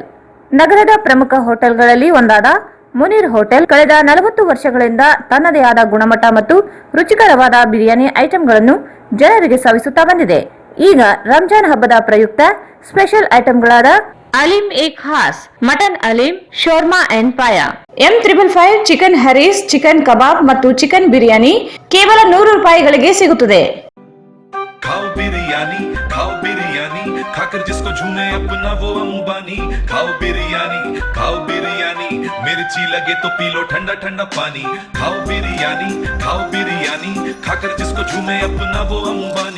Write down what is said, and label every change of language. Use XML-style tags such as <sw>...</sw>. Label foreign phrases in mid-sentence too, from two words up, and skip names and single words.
<kn>ನಗರದ ಪ್ರಮುಖ ಹೋಟೆಲ್ಗಳಲ್ಲಿ ಒಂದಾದ ಮುನೀರ್ ಹೋಟೆಲ್ ಕಳೆದ 40 ವರ್ಷಗಳಿಂದ ತನ್ನದೇ ಆದ ಗುಣಮಟ್ಟ ಮತ್ತು ರುಚಿಕರವಾದ ಬಿರಿಯಾನಿ ಐಟಂಗಳನ್ನು ಜನರಿಗೆ ಸವಿಸುತ್ತಾ ಬಂದಿದೆ. ಈಗ ರಂಜಾನ್ ಹಬ್ಬದ ಪ್ರಯುಕ್ತ ಸ್ಪೆಷಲ್ ಐಟಂಗಳಾದ ಅಲೀಮ್ ಎ ಖಾಸ್, ಮಟನ್ ಅಲೀಮ್, ಶೋರ್ಮಾ ಅಂಡ್ ಪಾಯ, M555 ಚಿಕನ್ ಹರೀಸ್, ಚಿಕನ್ ಕಬಾಬ್ ಮತ್ತು ಚಿಕನ್ ಬಿರಿಯಾನಿ ಕೇವಲ 100 ರೂಪಾಯಿಗಳಿಗೆ ಸಿಗುತ್ತದೆ.</kn> <hi>खाओ बिरयानी खाकर जिसको झूमे अपना वो अंबानी। खाओ बिरयानी मिर्ची लगे तो पी लो ठंडा ठंडा पानी। खाओ बिरयानी खाकर जिसको झूमे अपना वो अंबानी।</hi>